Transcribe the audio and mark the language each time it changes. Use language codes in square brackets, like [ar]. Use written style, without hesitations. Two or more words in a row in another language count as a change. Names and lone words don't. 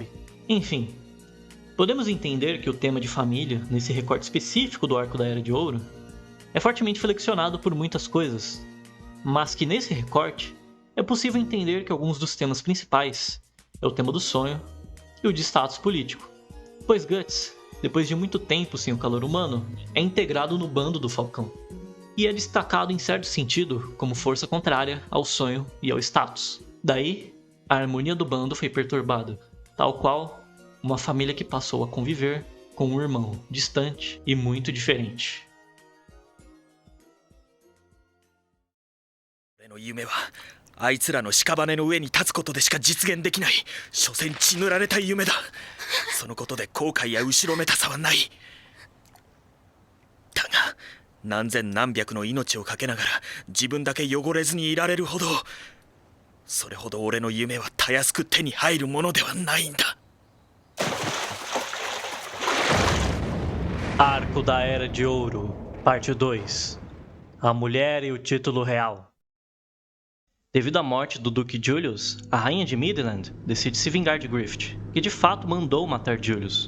[pt] Enfim, podemos entender que o tema de família, nesse recorte específico do arco da Era de Ouro, é fortemente flexionado por muitas coisas, mas que nesse recorte é possível entender que alguns dos temas principais é o tema do sonho e o de status político, pois Guts, depois de muito tempo sem o calor humano, é integrado no bando do Falcão, e é destacado em certo sentido como força contrária ao sonho e ao status. Daí, a harmonia do bando foi perturbada, tal qual uma família que passou a conviver com um irmão distante e muito diferente. [ja] あいつらの屍の上に立つことでしか実現できない、所詮血塗られた夢だ。そのことで後悔や後ろめたさはない。だが何千何百の命をかけながら自分だけ汚れずにいられるほど、それほど俺の夢はたやすく手に入るものではないんだ。 [pt] Arco da Era de Ouro, parte 2. A mulher e o título real. Devido à morte do Duque Julius, a rainha de Midland decide se vingar de Grift, que de fato mandou matar Julius.